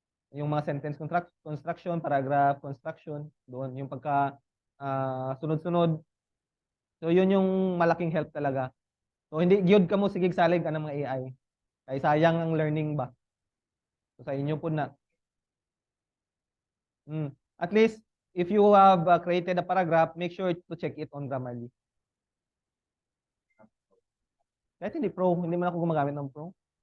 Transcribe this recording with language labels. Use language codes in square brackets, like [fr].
[tl] Yung mga sentence construction, paragraph construction, doon yung pagka sunod-sunod. So yun yung malaking help talaga. [ceb] So hindi gyud ka mo sigig salig ka ng mga AI. Kay sayang ang learning ba. [tl] So sa inyo po na. [en] At least if you have created a paragraph, make sure to check it on Grammarly. [tl] Kahit hindi pro, hindi man ako gumagamit ng pro.